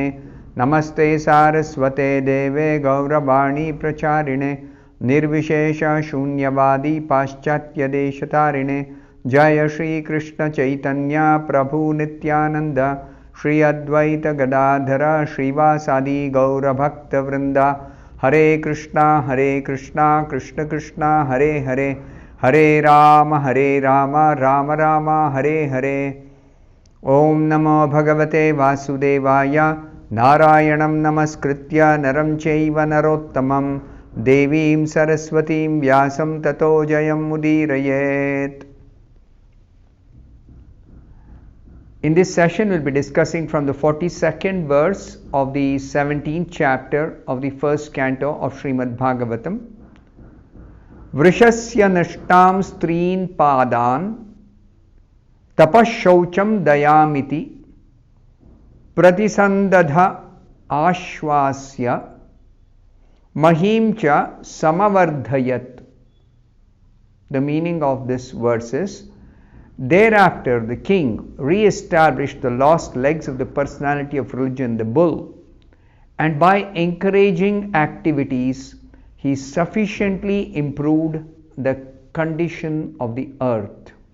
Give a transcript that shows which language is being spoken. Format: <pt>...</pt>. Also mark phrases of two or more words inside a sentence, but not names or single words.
<sa>नमस्ते सारस्वते देवे गौरवाणी प्रचारिणे निर्विशेष शून्यवादी पाश्चात्यदेशतारिणे। जय श्री कृष्ण चैतन्य प्रभु नित्यानंद श्री अद्वैत गदाधर श्रीवासादि गौरभक्तवृंदा। हरे कृष्णा कृष्ण कृष्णा हरे हरे, हरे राम राम राम हरे हरे। ओम नमो भगवते वासुदेवाय नारायणं नमस्कृत्य नरं चैव नरोत्तमं देवीं सरस्वतीं व्यासं ततो जयमुदीरयेत्।</sa> <en>In this session, we'll be discussing from the 42nd verse of the 17th chapter of the first canto of Srimad Bhagavatam.</en> <sa>वृषस्य नष्टम् स्त्रीन् पादान् तपशौचम् दयामिति प्रतिसन्दध आश्वस्य महीम् च समवर्धयत्.</sa> <en>The meaning of this verse is, thereafter, the king re-established the lost legs of the personality of religion, the bull, and by encouraging activities, he sufficiently improved the condition of the earth.</en>